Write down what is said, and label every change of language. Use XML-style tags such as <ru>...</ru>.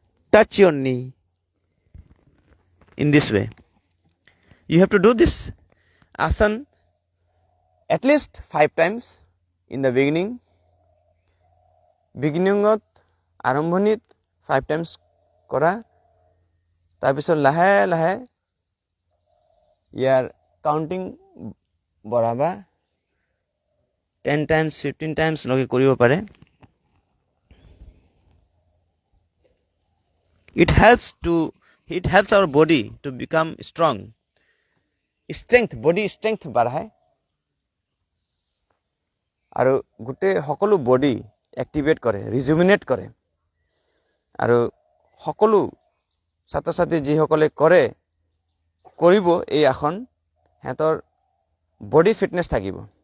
<en>Touch your knee in this way. You have to do this asana at least 5 times in the beginning.</en> <as>Beginningot আৰম্ভণিত 5 times কৰা. তাৰপিছত লাহে লাহে ইয়াৰ counting বঢ়াবা. 10 times 15 times লগে কৰিব পাৰে.</as> <en>It helps our body to become strong.</en> <as>Body strength বাঢ়ায় আৰু গোটেই সকলো বডি এক্টিভেট কৰে, ৰিজুমিনেট কৰে. আৰু সকলো ছাত্ৰ ছাত্ৰী যিসকলে কৰিব এই আসন, সিহঁতৰ বডি ফিটনেছ থাকিব.</as>